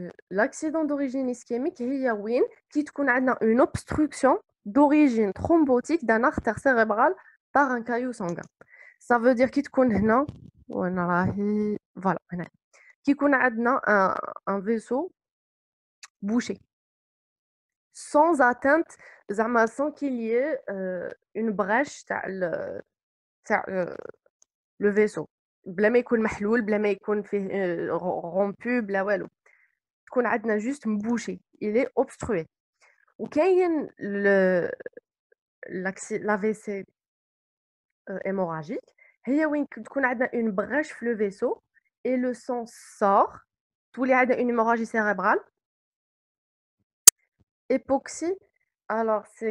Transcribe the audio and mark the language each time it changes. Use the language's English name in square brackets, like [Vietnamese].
[French] L'accident d'origine ischémique [Arabic] هي وين كي تكون عندنا [French] une obstruction d'origine thrombotique d'un artère cérébrale par un caillot sanguin. Ça veut dire [Arabic] كي تكون هنا وين راهي [French] voilà [Arabic] هنا كي يكون عندنا [French] un vaisseau bouché sans atteinte [Arabic] زعما [French] sans qu'il y ait une brèche [Arabic] تاع [French] le vaisseau [Arabic] بلا ما يكون محلول بلا ما يكون فيه [French] rompu [Arabic] بلا والو. تكون عندنا [French] juste mbouché, il est obstrué. [Arabic] وكاين [French] l'AVC hémorragique [Arabic] هي وين تكون عندنا [French] une brèche في le vaisseau et le sang sort. [Arabic] تولي عندنا [French] une hémorragie cérébrale. Hypoxie, alors